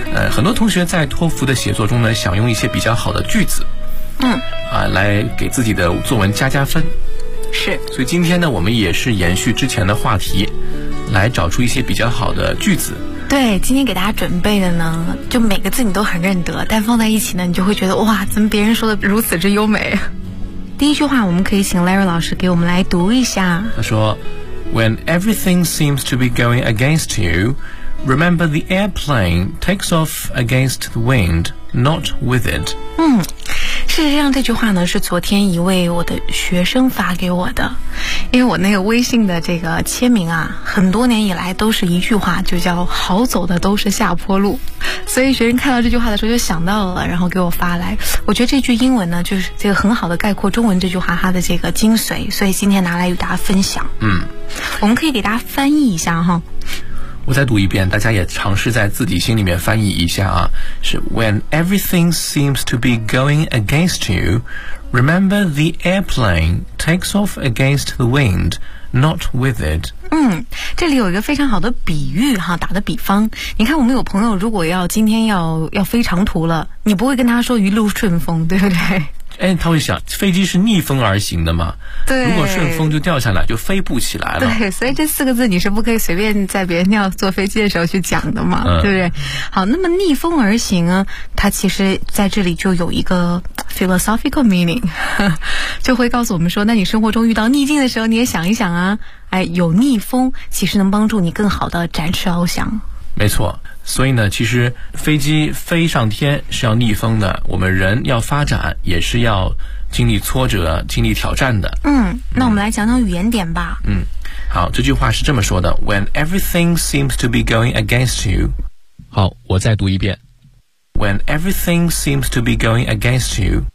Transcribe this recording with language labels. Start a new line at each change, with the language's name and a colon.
Chinese: 很多同学在托福的写作中呢，想用一些比较好的句子，来给自己的作文加分。是。所以今天呢，我们也是延续之前的话题，来找出一些比较好的句子。对，今天给大家准备的呢，就每个字你都很认得，但放在一起呢，你就会觉得哇，怎么别人说的如此之优美。第一句话我们可以请 Larry 老师给我们来读一下。他说
English: When everything seems to be going against you, remember the airplane takes off against the wind, not with it.
Chinese: 事实上这句话呢是昨天一位我的学生发给我的，因为我那个微信的这个签名啊，很多年以来都是一句话，就叫好走的都是下坡路，所以学生看到这句话的时候就想到了，然后给我发来。我觉得这句英文呢就是这个很好的概括中文这句话它的这个精髓，所以今天拿来与大家分享。我们可以给大家翻译一下哈，我再读一遍，大家也尝试在自己心里面翻译一下啊。
English: 是 When everything seems to be going against you, remember the airplane takes off against the wind, not with it.
Chinese: 这里有一个非常好的比喻哈，打的比方。你看我们有朋友如果要今天要飞长途了，你不会跟他说一路顺风，对不对？他会想飞机是逆风而行的嘛，对，如果顺风就掉下来就飞不起来了。对，所以这四个字你是不可以随便在别人要坐飞机的时候去讲的嘛，对不对？好，那么逆风而行啊，它其实在这里就有一个
English: philosophical meaning，
Chinese: 就会告诉我们说，那你生活中遇到逆境的时候你也想一想啊，有逆风其实能帮助你更好的展翅翱翔。没错，所以呢其实飞机飞上天是要逆风的，我们人要发展也是要经历挫折经历挑战的。那我们来讲讲语言点吧。好，这句话是这么说的，
English: When everything seems to be going against you。
Chinese: 好，我再读一遍。
English: When everything seems to be going against you。